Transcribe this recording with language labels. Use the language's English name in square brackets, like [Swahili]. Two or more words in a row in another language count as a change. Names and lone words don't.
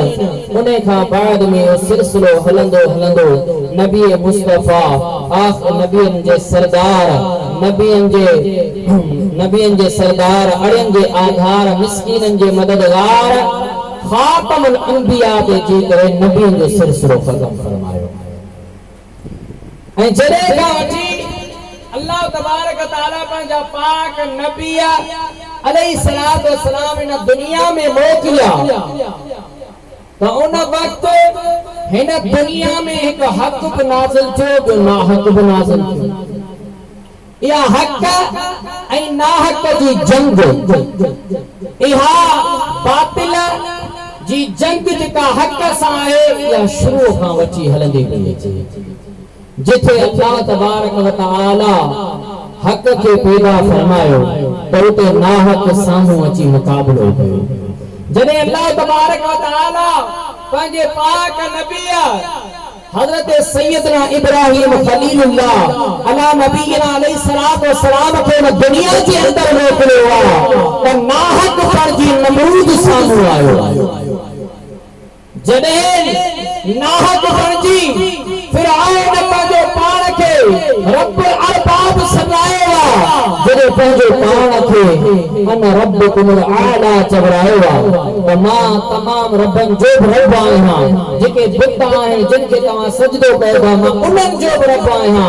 [Sindhi] उन खां बाद में सिलसिलो हलंदो हलंदो नबी मुस्तफा आखिर नबियन जे सरदार, नबियन जे सरदार, अड़ियन जे आधार, मिस्कीनन जे मददगार, खातमुल अंबिया ते जी करे नबियन जो सिलसिलो ख़त्म फरमायो। ऐं जॾहिं खां वठी [Arabic] الله تبارك تعالى [Sindhi] पंहिंजा पाक नबी [Arabic] عليه الصلاة والسلام [Sindhi] इन दुनिया में मोकिलिया तो उन वक्त हिन दुनिया में एक हक भी नाज़िल थियो, जो नाहक भी नाज़िल थियो। या हक ऐं नाहक जी जंग, इहा बातिल जी जंग जेका हक सां आहे, या शुरू खां वठी हलंदी पई अचे। जिथे [Arabic] الله تبارك وتعالى [Sindhi] हक खे पैदा फरमायो त उते नाहक साम्हूं अची मुक़ाबलो कयो। जॾहिं [Arabic] الله تبارك وتعالى [Sindhi] पंहिंजे पाक नबी हज़रत सैयदना इब्राहिम [Arabic] خليل الله على نبينا عليه الصلاة والسلام [Sindhi] खे दुनिया जे अंदर मोकिलियो आहे त नाहक पर जी नमरूद साम्हूं आयो। जॾहिं नाहक पर जी फिरआउन पंहिंजो पाण खे [Arabic] رب الأرباب [Sindhi] सॾायो आहे, जॾहिं पंहिंजे पाण खे [Arabic] أنا ربكم الأعلى [Sindhi] चवरायो आहे त मां तमाम रबनि जो बि रब आहियां, जेके बुत आहिनि जिन खे तव्हां सजदो कयो था मां उन्हनि जो बि रब आहियां।